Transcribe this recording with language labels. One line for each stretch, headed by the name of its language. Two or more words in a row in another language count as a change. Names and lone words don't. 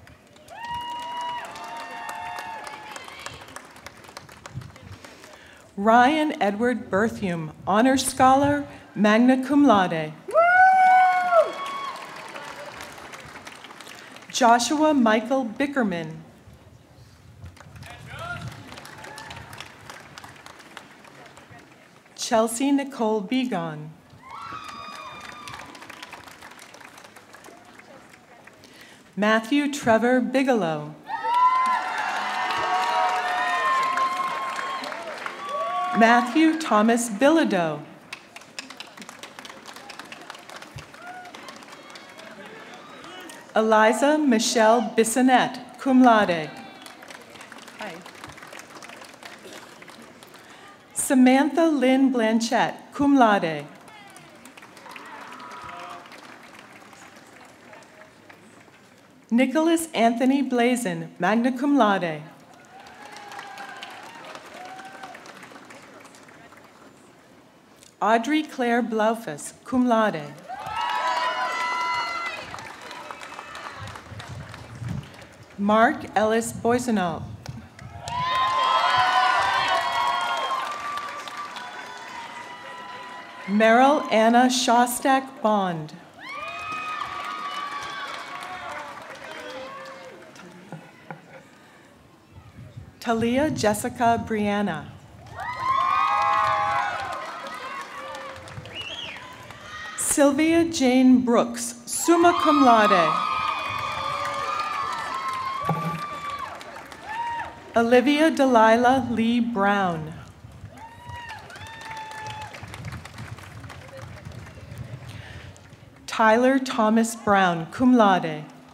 English: Ryan Edward Berthium, Honor Scholar,
Latin: magna cum laude.
English: Joshua Michael Bickerman. Chelsea Nicole Begon. Matthew Trevor Bigelow. Matthew Thomas Bilodeau. Eliza Michelle Bissonnette,
Latin: cum laude.
English: Hi. Samantha Lynn Blanchette,
Latin: cum laude.
English: Nicholas Anthony Blazin,
Latin: magna cum laude.
English: Audrey Claire Blaufus,
Latin: cum laude.
English: Mark Ellis Boisenau. Meryl Anna Shostak Bond. Talia Jessica Brianna. Sylvia Jane Brooks,
Latin: summa cum laude.
English: Olivia Delilah Lee Brown. Tyler Thomas Brown,
Latin: cum laude.